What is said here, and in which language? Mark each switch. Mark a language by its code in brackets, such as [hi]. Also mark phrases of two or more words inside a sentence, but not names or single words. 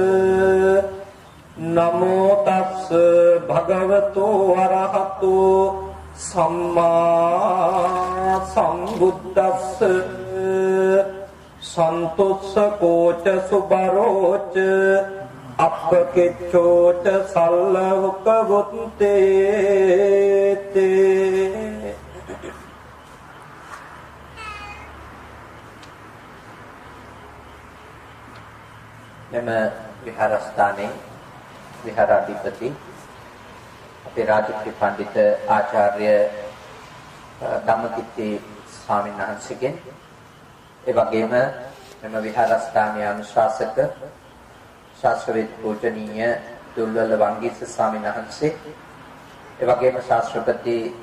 [pi] නමෝ තස්ස භගවතු අරහතු සම්මා සම්බුද්දස්ස සන්තුස්ස කෝච සුබරෝච අප්පකිච්ඡෝච සල්ලහුක [si] වුත්තේ මෙම විහාරස්ථානයේ විහාරාධිපති අපේ රාජකීය පඬිත ආචාර්ය ධම්මකිත්ති ස්වාමීන් වහන්සේගෙන් ඒ වගේම මෙම විහාරස්ථානයේ අනුශාසක ශාස්ත්‍රවේද පූජනීය දුල්වල වංගීස ස්වාමීන් වහන්සේ ඒ වගේම ශාස්ත්‍රපති